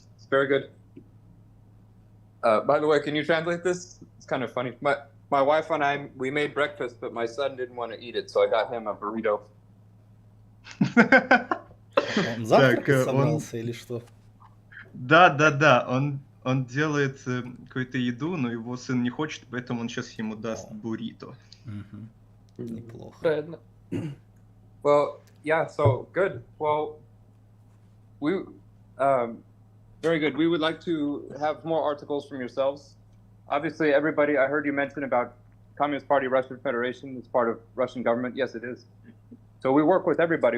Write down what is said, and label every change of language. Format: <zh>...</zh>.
<en>Very good. By the way, can you translate this? It's kind of funny. My wife and I, we made breakfast, but my son didn't want to eat it, so I got him a burrito.</en> <ru>Он завтракать собрался или что? Да. Он делает какую-то еду, но его сын не хочет, поэтому он сейчас ему даст буррито. Неплохо. Правильно.</ru> <en>Well, yeah, so good. Well, we very good. We would like to have more articles from yourselves. Obviously, everybody, I heard you mention about Communist Party Russian Federation is part of Russian government. Yes, it is. So we work with everybody.</en>